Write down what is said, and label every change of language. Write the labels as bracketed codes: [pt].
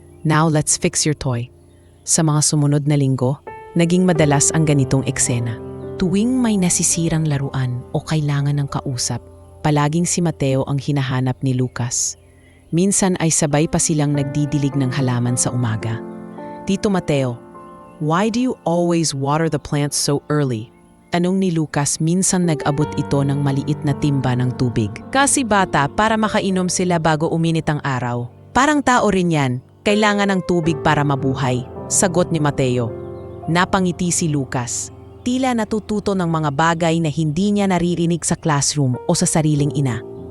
[en] Now let's fix your toy." [tl] Sa mga sumunod na linggo, naging madalas ang ganitong eksena. Tuwing may nasisirang laruan o kailangan ng kausap, palaging si Mateo ang hinahanap ni Lucas. Minsan ay sabay pa silang nagdidilig ng halaman sa umaga. [en] "Tito Mateo, why do you always water the plants so early?" [tl] Tanong ni Lucas, minsan nag-abot ito ng maliit na timba ng tubig. "Kasi bata, para makainom sila bago uminit ang araw. Parang tao rin yan, kailangan ng tubig para mabuhay," sagot ni Mateo. Napangiti si Lucas. Tila natututo ng mga bagay na hindi niya naririnig sa classroom o sa sariling ina.